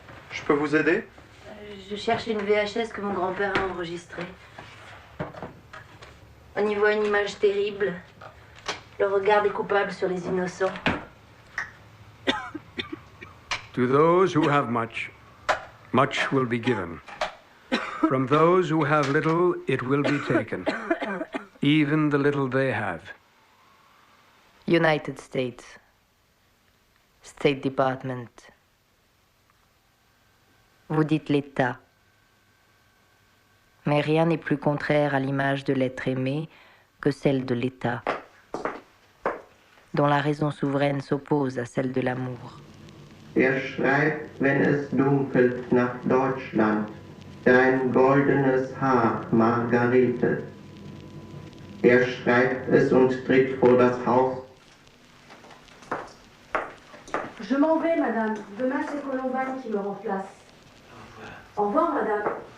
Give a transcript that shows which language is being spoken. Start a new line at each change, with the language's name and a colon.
French: Je peux vous aider? Je cherche une VHS que mon grand-père a enregistrée. On y voit une image terrible. Le regard des coupables sur les innocents.
English: To those who have much, much will be given. From those who have little, it will be taken. Even the little they have. United States. State Department.
French: Vous dites l'État. Mais rien n'est plus contraire à l'image de l'être aimé que celle de l'État, dont la raison souveraine s'oppose à celle de l'amour.
German: Schreit, wenn es dunkelt nach Deutschland, dein goldenes Haar, Margarete. Schreibt es und tritt vor das Haus.
French: Je m'en vais, madame. Demain, c'est Colombane qui me remplace. Au revoir, madame.